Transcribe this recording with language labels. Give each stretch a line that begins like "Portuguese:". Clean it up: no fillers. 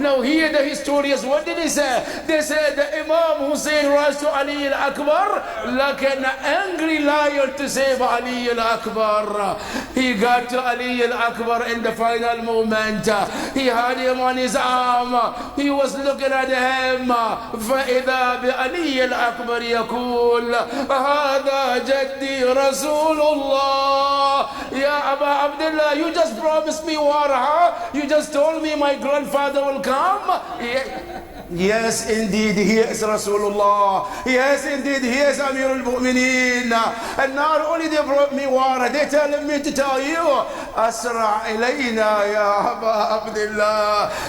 English: Now here the historians, what did they say? They said that Imam Hussein rushed to Ali al-Akbar like an angry lion to save Ali al-Akbar. He got to Ali al-Akbar in the final moment. He had him on his arm. He was looking at him.
Arabic: فإذا بعلي الأكبر يقول هذا جدي رسول الله. يا أبا عبد الله,
English: you just promised me water, huh? You just told me my grandfather will come. Yes, indeed, he is Rasulullah. Yes, indeed, he is Amir al-Mu'mineen. And not only they brought me water, they telling me to tell you,
Arabic: Asra ilayna ya Aba Abdullah.